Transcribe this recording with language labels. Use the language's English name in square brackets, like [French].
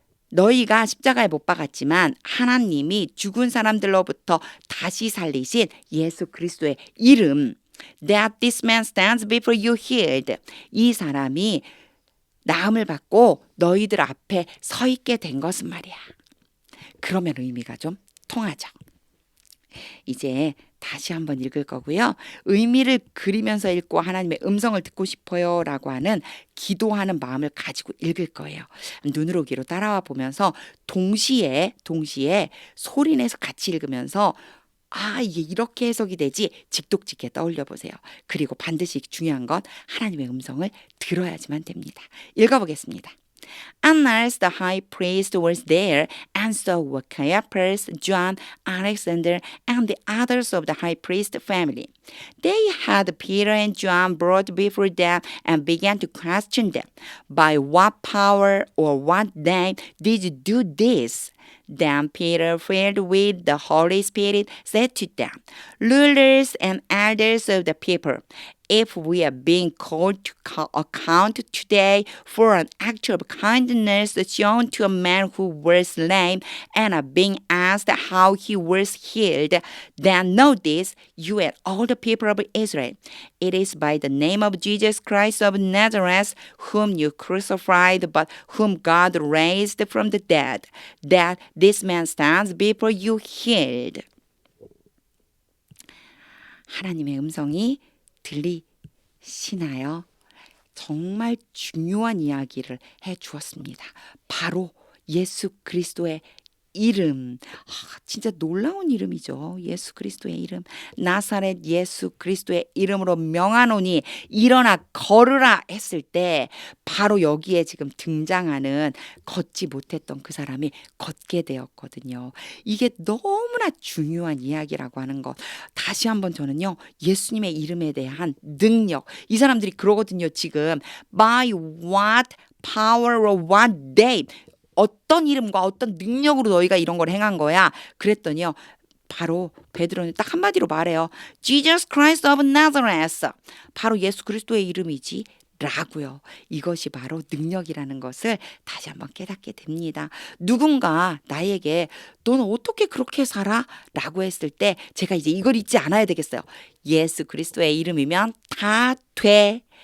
[Korean] 너희가 십자가에 못 박았지만 하나님이 죽은 사람들로부터 다시 살리신 예수 그리스도의 이름. [English] That this man stands before you healed. [Korean] 이 사람이 나음을 받고 너희들 앞에 서 있게 된 것은 말이야. 그러면 의미가 좀 통하죠. 이제 다시 한번 읽을 거고요. 의미를 그리면서 읽고 하나님의 음성을 듣고 싶어요 라고 하는 기도하는 마음을 가지고 읽을 거예요. 눈으로 귀로 따라와 보면서 동시에 소리내서 같이 읽으면서 이게 이렇게 해석이 되지 직독직해 떠올려 보세요. 그리고 반드시 중요한 건 하나님의 음성을 들어야지만 됩니다. 읽어보겠습니다. [English] Annas the high priest was there, and so were Caiaphas, John, Alexander, and the others of the high priest family. They had Peter and John brought before them and began to question them. By what power or what name did you do this? Then Peter, filled with the Holy Spirit, said to them, Rulers and elders of the people, if we are being called to account today for an act of kindness shown to a man who was lame and are being asked how he was healed, then know this, you and all the people of Israel. It is by the name of Jesus Christ of Nazareth, whom you crucified, but whom God raised from the dead, that this man stands before you healed. [Korean] 하나님의 음성이 들리시나요? 정말 중요한 이야기를 해 주었습니다. 바로 예수 그리스도의 이름. 진짜 놀라운 이름이죠. 예수 그리스도의 이름. 나사렛 예수 그리스도의 이름으로 명하노니 일어나 걸으라 했을 때 바로 여기에 지금 등장하는 걷지 못했던 그 사람이 걷게 되었거든요. 이게 너무나 중요한 이야기라고 하는 것. 다시 한번 저는요. 예수님의 이름에 대한 능력. 이 사람들이 그러거든요. 지금 [English] by what power or what name. [Korean] 어떤 이름과 어떤 능력으로 너희가 이런 걸 행한 거야? 그랬더니요. 바로 베드로는 딱 한마디로 말해요. [English] Jesus Christ of Nazareth. [Korean] 바로 예수 그리스도의 이름이지. 라고요. 이것이 바로 능력이라는 것을 다시 한번 깨닫게 됩니다. 누군가 나에게 너는 어떻게 그렇게 살아? 라고 했을 때 제가 이제 이걸 잊지 않아야 되겠어요. 예수 그리스도의 이름이면 다 돼.